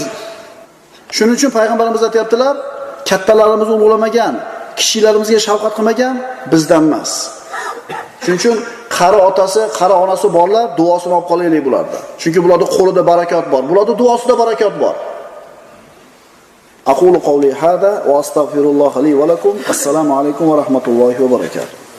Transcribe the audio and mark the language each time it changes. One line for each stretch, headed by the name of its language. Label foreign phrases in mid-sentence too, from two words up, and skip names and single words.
Uzbek: Shuning uchun payg'ambarimiz aytayaptilar, kattalarimizni ulug'lamagan, kishilarimizga shafqat qilmagan bizdan emas. Shuning uchun qari otasi, qari onasi borlar, duosini olib qolaylik bularda. Chunki bularning qo'lida barakot bor, bularning duosida barakot bor.
Arabic: أقول قولي هذا وأستغفر الله لي ولكم. السلام عليكم ورحمة الله وبركاته.